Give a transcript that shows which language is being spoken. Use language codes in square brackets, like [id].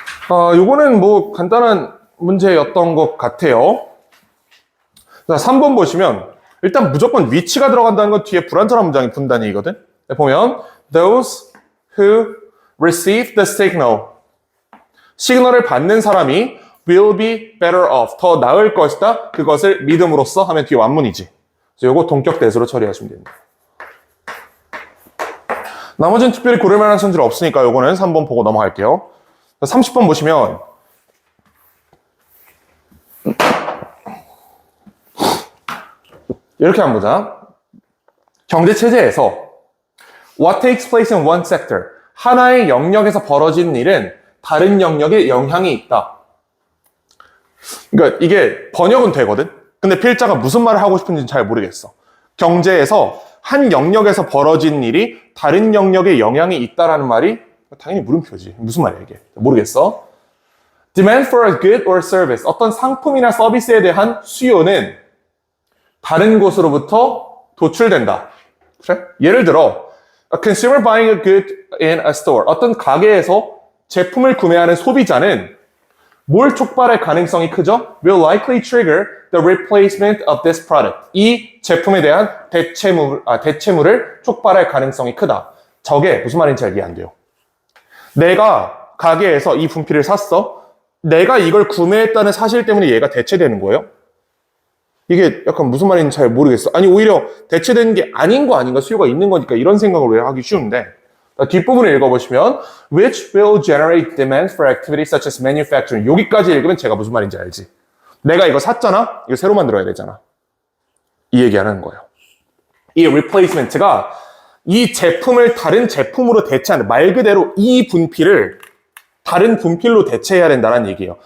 [ko] 요거는 뭐 간단한 문제였던 것 같아요. 자, 3번 보시면 일단 무조건 위치가 들어간다는 건 뒤에 불완전한 문장이 분다는 얘기거든. 보면 [en] those who receive the signal. [ko] 시그널을 받는 사람이 [en] will be better off. [ko] 더 나을 것이다. 그것을 믿음으로써 하면 뒤에 완문이지. 요거 동격 대수로 처리하시면 됩니다. 나머지는 특별히 고를 만한 선지는 없으니까 요거는 3번 보고 넘어갈게요. 30번 보시면 이렇게 한번 보자. 경제체제에서 [en] what takes place in one sector. [ko] 하나의 영역에서 벌어지는 일은 다른 영역에 영향이 있다. 그러니까 이게 번역은 되거든. 근데 필자가 무슨 말을 하고 싶은지는 잘 모르겠어. 경제에서 한 영역에서 벌어진 일이 다른 영역에 영향이 있다라는 말이 당연히 물음표지. 무슨 말이야 이게? 모르겠어. [en] Demand for a good or service. [ko] 어떤 상품이나 서비스에 대한 수요는 다른 곳으로부터 도출된다. 그래? 예를 들어 [en] a consumer buying a good in a store. [ko] 어떤 가게에서 제품을 구매하는 소비자는 뭘 촉발할 가능성이 크죠? [en] Will likely trigger the replacement of this product. [ko] 이 제품에 대한 대체물을 촉발할 가능성이 크다. 저게 무슨 말인지 잘 이해 안 돼요. 내가 가게에서 이 분필을 샀어. 내가 이걸 구매했다는 사실 때문에 얘가 대체되는 거예요? 이게 약간 무슨 말인지 잘 모르겠어. 아니 오히려 대체되는 게 아닌 거 아닌가? 수요가 있는 거니까 이런 생각을 왜 하기 쉬운데 뒷부분을 읽어보시면 [en] which will generate demand for activities such as manufacturing. [ko] 여기까지 읽으면 제가 무슨 말인지 알지. 내가 이거 샀잖아? 이거 새로 만들어야 되잖아. 이 얘기하는 거예요. 이 replacement가 이 제품을 다른 제품으로 대체하는, 말 그대로 이 분필을 다른 분필로 대체해야 된다는 얘기예요.